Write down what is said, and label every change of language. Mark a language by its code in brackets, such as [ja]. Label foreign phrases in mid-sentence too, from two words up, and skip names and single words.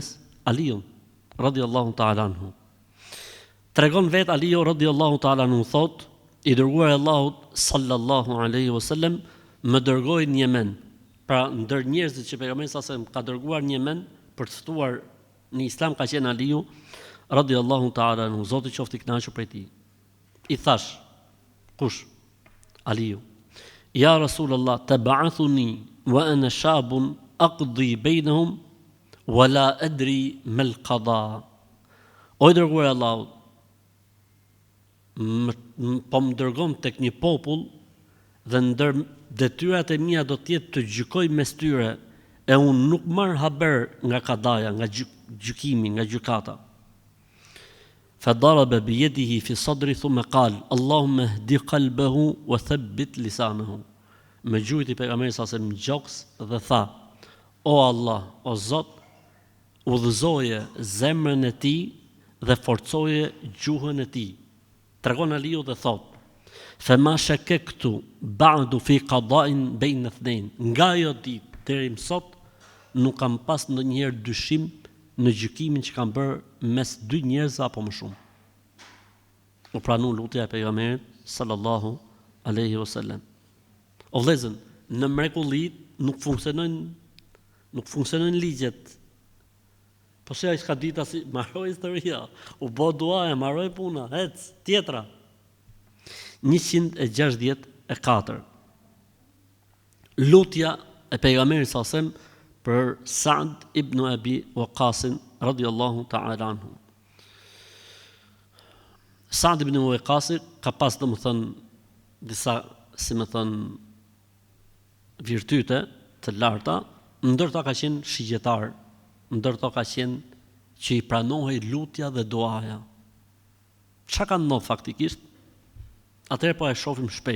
[sq] Aliun [ar] رضي الله تعالى عنه. [sq] Tregon vet Aliu [ar] رضي الله تعالى عنه [sq] thot: I dërguar i Allahut [ar] صلى الله عليه وسلم [sq] më dërgoi në Yemen. Pra ndër njerëzit që pejgamberi sa ka dërguar në Yemen për të ftuar në Islam ka qenë Aliu [ar] رضي الله تعالى عنه. [sq] Zoti qoftë i kënaqur prej tij. I thash: Kush? Aliu. [ar] يا رسول الله تبعثني وأنا شاب أقضي بينهم ولا أدري ما القضاء. [sq] O i dërguar i Allahut, po më dërgon tek një popull dhe ndër detyrat e mia do të jetë të gjykoj mes tyre e unë nuk marr haber nga kadaja, nga gjykimi, nga gjykata. [ar] فضرب بيده في صدري ثم قال اللهم اهد قلبه وثبت لسانه. [sq] Me gjujti pejgamberi sa në gjoks dhe tha: O Allah, o Zot, udhëzoje zemrën e tij dhe forcoje gjuhën e tij. Tregon Aliu dhe thot: [ar] فما شككت بعد في قضاء بين اثنين. [sq] Nga ajo ditë deri më sot nuk kam pas ndonjëherë dyshim në gjykimin që kam bërë mes dy njerëzve apo më shumë. U pranu lutja e pejgamberit [ar] صلى الله عليه وسلم. [sq] O vëllezër, në mrekulli nuk funksionojnë ligjet. Po se ai s'ka ditë as mbaroi historia, u bë duaja, mbaroi puna, ec, tjetra. 164. Lutja e pejgamberit [ar] صلى الله عليه وسلم [sq] për Sa'd ibn Abi Waqqas [ar] رضي الله تعالى عنه. [sq] Sa'd ibn Abi Waqqas ka pas domethënë disa, si më thon, virtyte të larta, ndërto ka qenë shigjetar, ndërto ka qenë që i pranohej lutja dhe duaja. Çka ka ndodhur faktikisht? Atëherë po e shohim shpejt.